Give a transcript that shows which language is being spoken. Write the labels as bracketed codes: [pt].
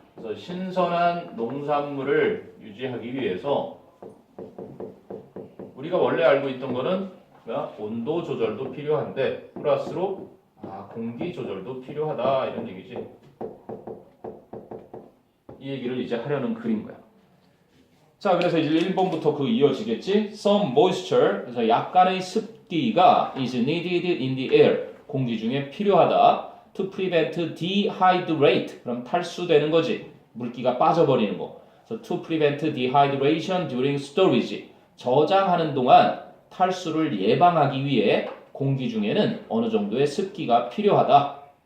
[ko] 그래서 신선한 농산물을 유지하기 위해서 우리가 원래 알고 있던 거는 온도 조절도 필요한데 플러스로 공기 조절도 필요하다 이런 얘기지. 이 얘기를 이제 하려는 글인 거야. 자, 그래서 이제 1번부터 그 이어지겠지. [en] Some moisture [ko] 그래서 약간의 습기가 [en] is needed in the air [ko] 공기 중에 필요하다. [en] To prevent dehydrate [ko] 그럼 탈수되는 거지. 물기가 빠져버리는 거. 그래서 [en] to prevent dehydration during storage [ko] 저장하는 동안 탈수를 예방하기 위해 공기 중에는 어느 정도의 습기가 필요하다.